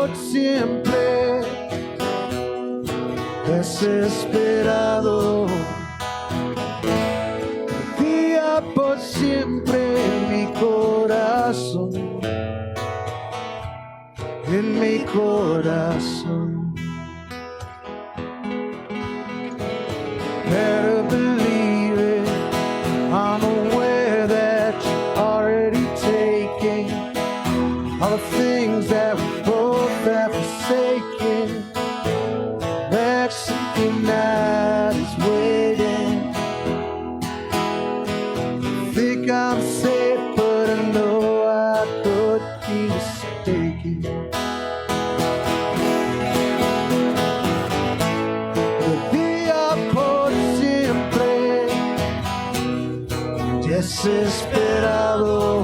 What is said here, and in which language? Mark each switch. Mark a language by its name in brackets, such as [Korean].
[Spanish] Siempre desesperado, vivía por siempre en mi corazón, en mi corazón. [English] Better believe it, I'm aware that you're already taking all the things that we both have forsaken. Mexican night is waiting. I think I'm safe, but I know I could be mistaken. [Spanish] Vivía por siempre desesperado.